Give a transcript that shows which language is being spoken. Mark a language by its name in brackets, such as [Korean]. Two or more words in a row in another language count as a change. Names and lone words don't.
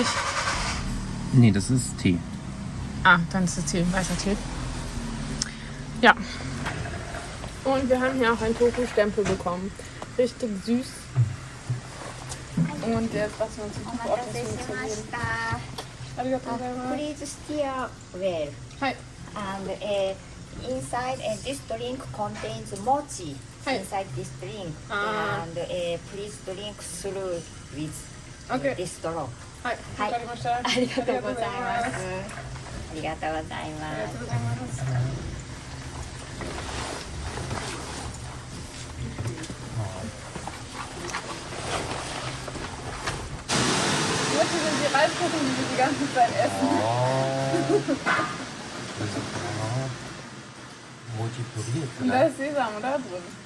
[German] Nee, das ist Tee. Ah, dann ist es Tee, weißer Tee. Ja. Und wir haben hier auch einen Tofu-Stempel bekommen. Richtig süß. Und jetzt lassen wir uns den Tofu auf den Zunge zergehen. [English] Please steer well. Hi. And inside this drink contains mochi. Hi. Inside this drink. Ah. And please drink through with Okay. this straw. [Japanese] はい、わかりました。ありがとうございます。ありがとうございます。ありがとうございます。 [German] Jetzt sind die Reiskuchen, die wir die ganze Zeit essen. Und da ist Sesam, oder? Drin.